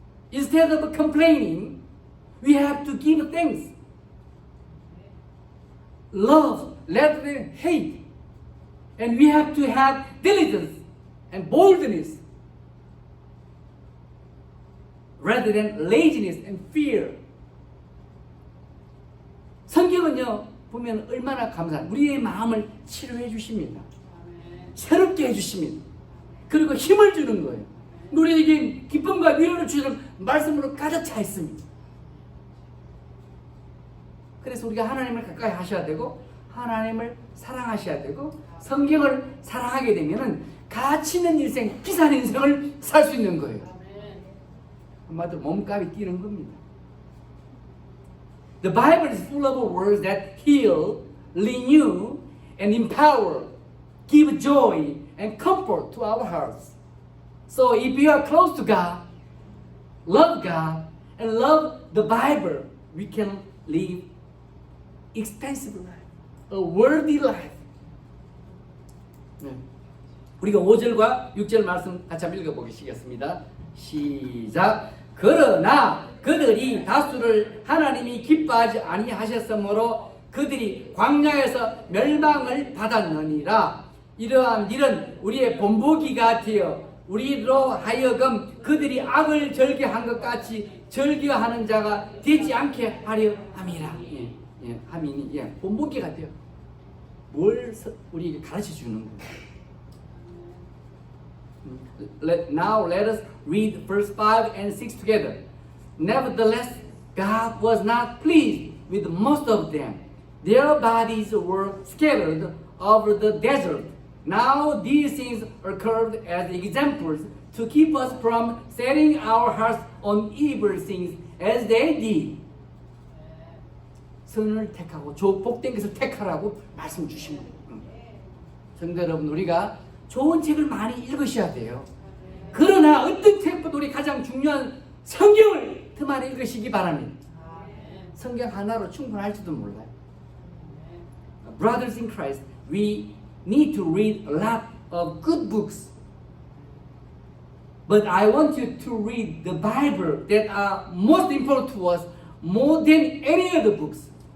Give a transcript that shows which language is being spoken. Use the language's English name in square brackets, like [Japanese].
[English] Instead of complaining, we have to give thanks. Love rather than hate. And we have to have diligence and boldness rather than laziness and fear. [Korean] 성경은요, 보면 얼마나 감사한 우리의 마음을 치료해 주십니다. 새롭게 해주십니다. 그리고 힘을 주는 거예요. 우리에게 기쁨과 위로를 주시는 말씀으로 가득 차 있습니다. 그래서 우리가 하나님을 가까이 하셔야 되고 하나님을 사랑하셔야 되고 성경을 사랑하게 되면은 가치 있는 인생, 비싼 인생을 살 수 있는 거예요. 한마디로 몸값이 뛰는 겁니다. [English] The Bible is full of words that heal, renew, and empower, give joy and comfort to our hearts. So if we are close to God, love God, and love the Bible, we can live expensive life, a worthy life. [Korean] 네. 우리가 5절과 6절 말씀 같이 한번 읽어보시겠습니다. 시작. 그러나 그들이 다수를 하나님이 기뻐하지 아니하셨으므로 그들이 광야에서 멸망을 받았느니라. 이러한 일은 우리의 본보기가 되어 우리로 하여금 그들이 악을 절개한 것 같이 절개하는 자가 되지 않게 하려 함이라. 함이니 본보기가 되어 뭘 우리에게 가르쳐 주는 거예요. [English] Now let us read verse 5 and 6 together. Nevertheless, God was not pleased with most of them. Their bodies were scattered over the desert. Now these things occurred as examples to keep us from setting our hearts on evil things as they did. [Korean] 선을 택하고 복된 것을 택하라고 말씀 주신 거예요. 성도 여러분, 우리가 좋은 책을 많이 읽으셔야 돼요. 그러나 어떤 책보다 우리 가장 중요한 성경을 더 많이 읽으시기 바랍니다. 성경 하나로 충분할지도 몰라요. [English] Brothers in Christ, we need to read a lot of good books. But I want you to read the Bible that are most important to us more than any other books.